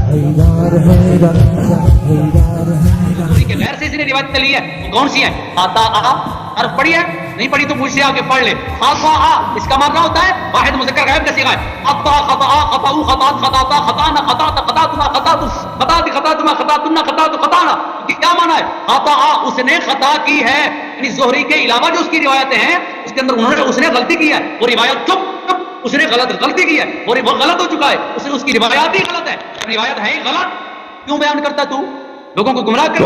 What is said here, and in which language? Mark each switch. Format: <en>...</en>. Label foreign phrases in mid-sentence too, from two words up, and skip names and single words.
<ur>غیر سے اسی نے روایت لی ہے، کون سی ہے؟ آتا عرف پڑھی ہے؟ نہیں پڑھی تو مجھ سے آگے پڑھ لے. خطا اس کا معنی ہوتا ہے واحد مذکر غائب کا صیغہ ہے.</ur> <ar>خطا خطا خطا خطا خطا خطانا خطا خطاتنا خطات خطات خطاتنا خطاتنا خطات خطانا.</ar> <ur>کیا معنی ہے؟ خطا اس نے خطا کی ہے، یعنی زہری کے علاوہ جو اس کی روایتیں ہیں اس کے اندر اس نے غلطی کی ہے. وہ روایت چپ اس نے غلطی کی ہے اور وہ غلط ہو چکا ہے. اس کی روایات ہی غلط ہے. روایت ہے ہی غلط، کیوں بیان کرتا تو لوگوں کو گمراہ کر؟</ur>